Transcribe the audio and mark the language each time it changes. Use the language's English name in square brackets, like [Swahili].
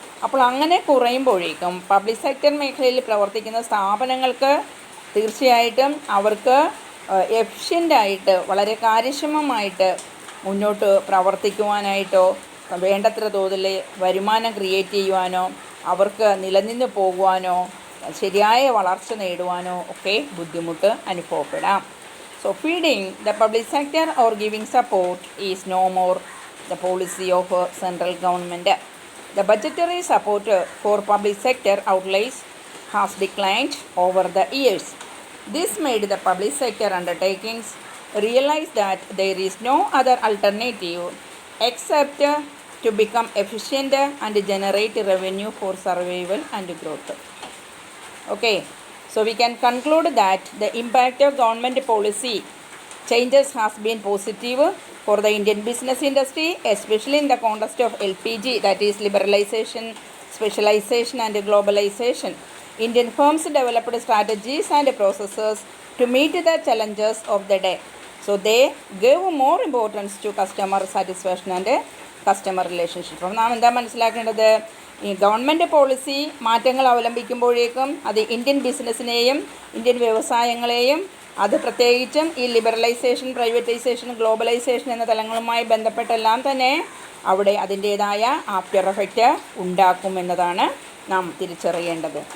[Malayalam] അപ്പോൾ അങ്ങനെ കുറയുമ്പോഴേക്കും public sector മേഖലയിൽ പ്രവർത്തിക്കുന്ന സ്ഥാപനങ്ങൾക്ക് തീർച്ചയായിട്ടും അവർക്ക് എഫിഷ്യൻ്റായിട്ട് വളരെ കാര്യക്ഷമമായിട്ട് മുന്നോട്ട് പ്രവർത്തിക്കുവാനായിട്ടോ വേണ്ടത്ര തോതിൽ വരുമാനം ക്രിയേറ്റ് ചെയ്യുവാനോ അവർക്ക് നിലനിന്ന് പോകുവാനോ ശരിയായ വളർച്ച നേടുവാനോ ഒക്കെ ബുദ്ധിമുട്ട് അനുഭവപ്പെടാം. [English] So feeding the public sector or giving support is no more the policy of central government. The budgetary support for public sector outlays has declined over the years. This made the public sector undertakings realize that there is no other alternative except to become efficient and generate revenue for survival and growth. Okay, so we can conclude that the impact of government policy changes has been positive for the Indian business industry, especially in the context of LPG, that is liberalization, specialization and globalization. Indian firms developed strategies and processes to meet the challenges of the day. So they gave more importance to customer satisfaction and customer relationship. [Malayalam] അപ്പോൾ നാം എന്താ മനസ്സിലാക്കേണ്ടത്? ഈ government policy മാറ്റങ്ങൾ അവലംബിക്കുമ്പോഴേക്കും അത് Indian ബിസിനസ്സിനെയും Indian വ്യവസായങ്ങളെയും അത് പ്രത്യേകിച്ചും ഈ ലിബറലൈസേഷൻ, പ്രൈവറ്റൈസേഷൻ, ഗ്ലോബലൈസേഷൻ എന്ന തലങ്ങളുമായി ബന്ധപ്പെട്ടെല്ലാം തന്നെ അവിടെ അതിൻ്റേതായ ആഫ്റ്റർ എഫക്റ്റ് ഉണ്ടാക്കുമെന്നതാണ് നാം തിരിച്ചറിയേണ്ടത്.